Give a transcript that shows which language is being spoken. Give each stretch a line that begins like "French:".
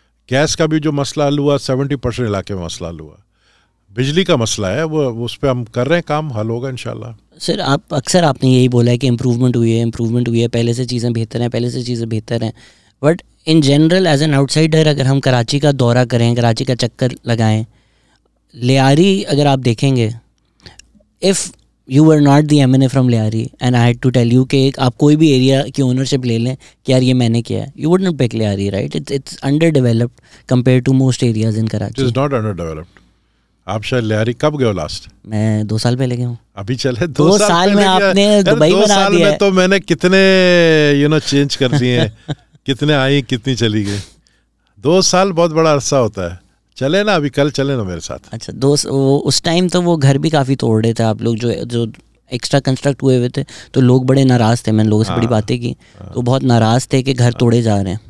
Urdu: Gas کا بھی جو مسئلہ حل ہوا 70% علاقے میں مسئلہ حل ہوا. بجلی کا مسئلہ ہے, وہ اس پہ ہم کر رہے ہیں کام, حل ہوگا انشاءاللہ. سر اکثر آپ نے یہی بولا ہے کہ امپروومنٹ ہوئی ہے, پہلے سے چیزیں بہتر ہیں,
English: but in general as an outsider
Urdu: اگر ہم کراچی کا دورہ کریں, کراچی کا چکر لگائیں, لیاری اگر آپ دیکھیں گے, if
English: you were not the MNA from Lyari and I had to tell you
Urdu: کہ آپ کوئی بھی ایریا کی اونرشپ لے لیں کہ یار یہ میں نے کیا ہے,
English: you wouldn't pick Lyari, right? It's underdeveloped compared to most areas in Karachi. It is not underdeveloped.
Urdu: آپ شاید لیاری کب گئے ہو لاسٹ؟ میں 2 سال پہلے گیا ہوں. ابھی چلے 2 سال میں آپ نے دبئی بنا دیا ہے. 2 سال میں تو میں نے کتنے چینج کر دیے ہیں, کتنے آئی کتنی چلی گئی. 2 سال بہت بڑا عرصہ ہوتا ہے. چلے نا ابھی کل چلے نا میرے ساتھ. اچھا اس ٹائم تو وہ گھر بھی کافی توڑ رہے تھے آپ لوگ, جو ایکسٹرا کنسٹرکٹ ہوئے تھے, تو لوگ بڑے ناراض تھے. میں نے لوگوں سے بڑی باتیں کی تو بہت ناراض تھے کہ گھر توڑے جا رہے ہیں.